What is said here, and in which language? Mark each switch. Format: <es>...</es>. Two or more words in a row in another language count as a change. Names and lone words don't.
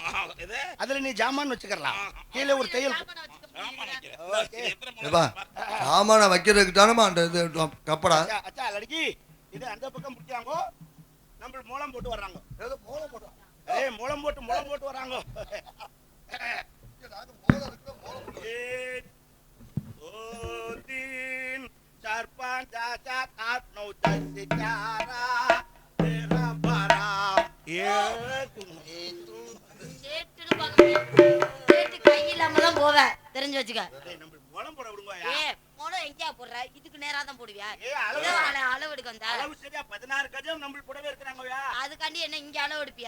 <ta>இது அதுல நீ ஜாமான் வச்சுக்கலாம் கீழே ஒரு தையல் ஆமா நினைக்கிறேன். ஓகே. எத்தனை முறை ஏப்பா பாரு. சாமான வைக்கிறதுக்கு தானமா அந்த இது கப்படா</ta> <hi>अच्छा, अच्छा</hi> <ta>லड़की இது அந்த பக்கம் பிடிச்சாங்க நம்ம மூலம் போட்டு வர்றாங்க ஏய் மூலம் போட்டு வர்றாங்க</ta> <hi>एक, दो, तीन, चार, पाँच, छह, सात, आठ, नौ, दस, ग्यारह, तेरह, बारह,</hi> <ta>சேட்டுன்னு பார்க்க முடியாது. சேட்டு கை இல்லாம தான் போவேன் தெரிஞ்சு வச்சுக்க. நம்ம மூலம் போட விடுங்கயா ஏ மொளை எங்கேயா போடுற இதுக்கு நேரா தான் போடுவியா ஏ, அளவு. இதோ அளவு எடுக்க வந்தா அளவு சரியா 16 கஜம் நம்ம கூடவே இருக்கிறாங்கயா அதுக்காண்டி என்ன இங்க அளவு எடுப்பியா</ta>